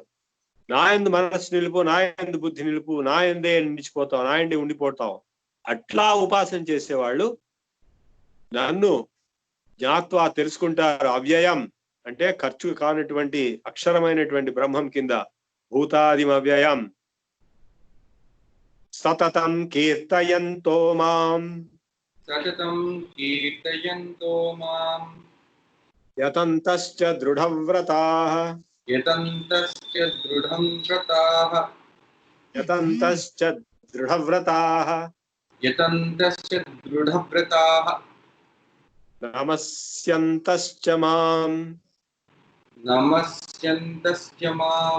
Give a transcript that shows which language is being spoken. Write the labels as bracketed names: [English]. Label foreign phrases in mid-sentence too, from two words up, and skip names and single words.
[Telugu] నా యందు మనస్సు నిలుపు, నా యందు బుద్ధి నిలుపు, నా యందే నిలిచిపోతావు, నా యందే ఉండిపోతావు. అట్లా ఉపాసన చేసేవాళ్ళు నన్ను జ్ఞాత్వా తెలుసుకుంటారు. అవ్యయం అంటే ఖర్చు కానటువంటి అక్షరమైనటువంటి బ్రహ్మం కింద, భూతాదిమ అవ్యయం. [Sanskrit] సతతం కీర్తయంతో మాం, సతతం కీర్తయంతో మాం యతంతశ్చ దృఢవ్రతాః, యతంతశ్చ దృఢం వ్రతాః, యతంతశ్చ దృఢవ్రతాః, యతంతశ్చ దృఢవ్రతాః, నమస్యంతశ్చ మాం నమస్యంతశ్చ మాం